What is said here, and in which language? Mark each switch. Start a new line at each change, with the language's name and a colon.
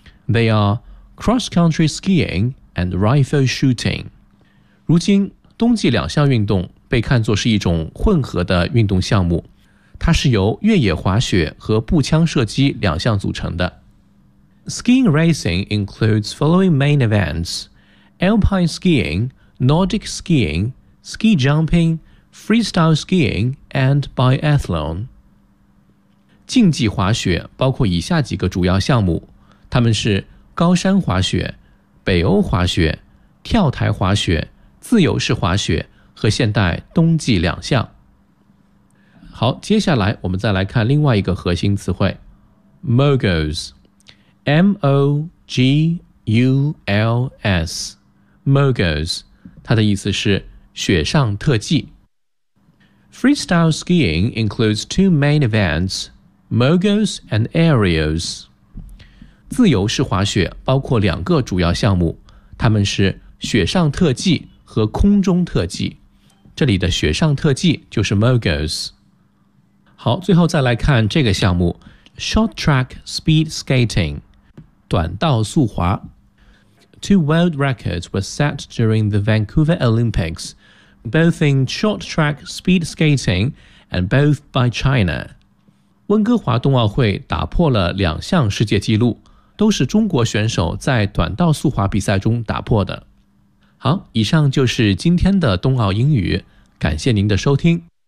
English: They are cross-country skiing and rifle shooting.
Chinese: 如今，冬季两项运动被看作是一种混合的运动项目，它是由越野滑雪和步枪射击两项组成的。
English: Skiing racing includes following main events: alpine skiing, Nordic skiing, ski jumping, freestyle skiing, and biathlon.
Chinese: 竞技滑雪包括以下几个主要项目，它们是高山滑雪、北欧滑雪、跳台滑雪、自由式滑雪和现代冬季两项。好，接下来我们再来看另外一个核心词汇 Moguls M-O-G-U-L-S Moguls， 它的意思是雪上特技。
English: Freestyle skiing includes two main eventsMoguls and aerials.
Chinese: 自由式滑雪包括两个主要项目，它们是雪上特技和空中特技。这里的雪上特技就是 moguls. 好，最后再来看这个项目 ,short track speed skating, 短道速滑。
English: Two world records were set during the Vancouver Olympics, both in short track speed skating and both by China.
Chinese: 温哥华冬奥会打破了两项世界纪录，都是中国选手在短道速滑比赛中打破的。好，以上就是今天的冬奥英语，感谢您的收听。